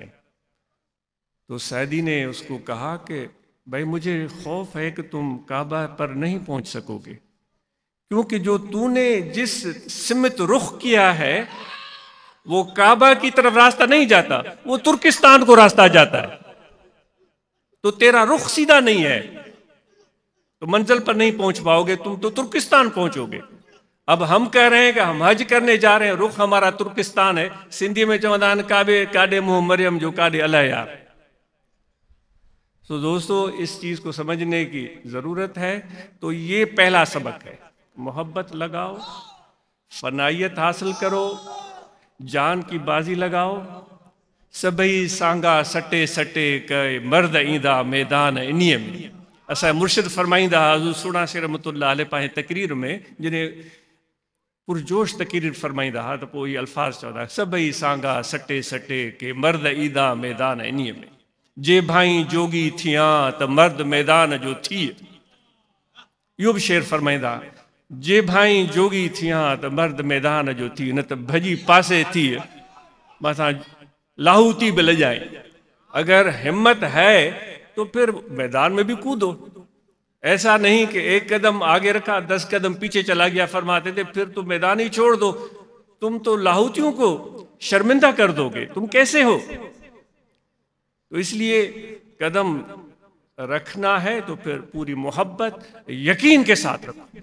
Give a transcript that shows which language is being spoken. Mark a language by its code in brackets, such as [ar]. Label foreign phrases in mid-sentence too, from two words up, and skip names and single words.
[ur] تو سعدی نے اس کو کہا کہ بھائی مجھے خوف ہے کہ تم کعبہ پر نہیں پہنچ سکو گے، کیونکہ جو تو نے جس سمت رخ کیا ہے وہ کعبہ کی طرف راستہ نہیں جاتا، وہ ترکستان کو راستہ جاتا ہے. تو تیرا رخ سیدھا نہیں ہے، تو منزل پر نہیں پہنچ پاؤ گے، تم تو ترکستان پہنچو گے. اب ہم کہہ رہے ہیں کہ ہم حج کرنے جا رہے ہیں، رخ ہمارا ترکستان ہے. [sd] सिंधी में चवंदा आहिनि काबे काडे मुंह मरियम जो काडे अल्लाह यार। [ur] تو دوستو اس چیز کو سمجھنے کی ضرورت ہے. تو یہ پہلا سبق ہے، محبت لگاؤ، فنائیت حاصل کرو، جان کی بازی لگاؤ. [sd] सभई सांगा सटे सटे कई मर्द ईंदा मैदान इन्हीअ में। असां मुर्शिद फरमाईंदा हज़ूर सुणा शेर रहमतुल्लाह अलैह पंहिंजे तकरीर में जिन्हें पुरजोश तकरीर फरमाईंदा हा, तो पोइ इहे अल्फाज़ चवंदा, सभई सांगा सटे सटे के मर्द ईंदा मैदान इन्हीअ में। जे भाई जोगी थिया त मर्द मैदान जो थिए। इहो बि शेर फरमाईंदा, जे भाई जोगी थिया त मर्द मैदान जो थी, न त भॼी पासे थी मथां लाहूती भी लजाए। [ur] اگر ہمت ہے تو پھر میدان میں بھی کودو. ایسا نہیں کہ ایک قدم آگے رکھا 10 قدم پیچھے چلا گیا. فرماتے تھے پھر تو میدان ہی چھوڑ دو، تم تو لاہوتیوں کو شرمندہ کر دو گے، تم کیسے ہو. تو اس لیے قدم رکھنا ہے تو پھر پوری محبت یقین کے ساتھ رکھو.